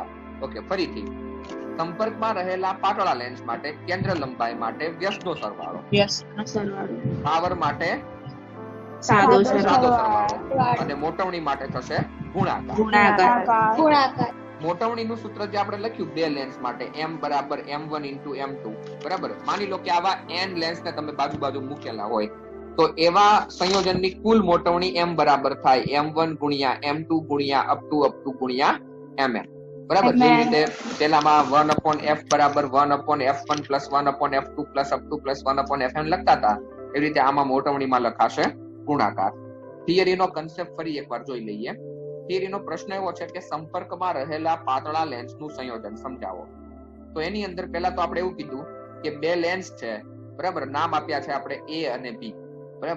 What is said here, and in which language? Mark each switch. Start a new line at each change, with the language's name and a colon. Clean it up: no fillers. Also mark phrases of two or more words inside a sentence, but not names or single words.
Gujarati: ઓકે, ફરીથી, સંપર્કમાં રહેલા પાતળા લેન્સ માટે કેન્દ્ર લંબાઈ માટે વ્યસ્તનો સરવાળો, પાવર માટે સાદો સરવાળો અને મોટવણી માટે થશે ગુણાકાર. મોટવણીનું સૂત્ર જે આપણે લખ્યું બે લેન્સ માટે m બરાબર
English: m1 into m2,
Gujarati: બરાબર. માની લો કે આવા n લેન્સ ને તમે બાજુ બાજુ મૂકેલા હોય તો એવા સંયોજનની કુલ મોટવણી m બરાબર થાય m1 ગુણ્યા m2 ગુણ્યા
English: up to
Gujarati: ગુણ્યા mm, બરાબર. જેવી રીતે પેલામાં 1/f બરાબર
English: 1/f1 plus 1/f2 plus up to plus 1/fn
Gujarati: લખતા હતા, એવી રીતે આમાં મોટવણીમાં લખાશે ગુણાકાર. થિયરીનો કન્સેપ્ટ ફરી એકવાર જોઈ લઈએ. થિયરીનો પ્રશ્ન એવો છે કે સંપર્કમાં રહેલા પાતળા લેન્સનું સંયોજન સમજાવો. તો એની અંદર પહેલા તો આપણે એવું કીધું કે બે લેન્સ છે, બરાબર. નામ આપ્યા છે આપણે A અને B, બરાબર.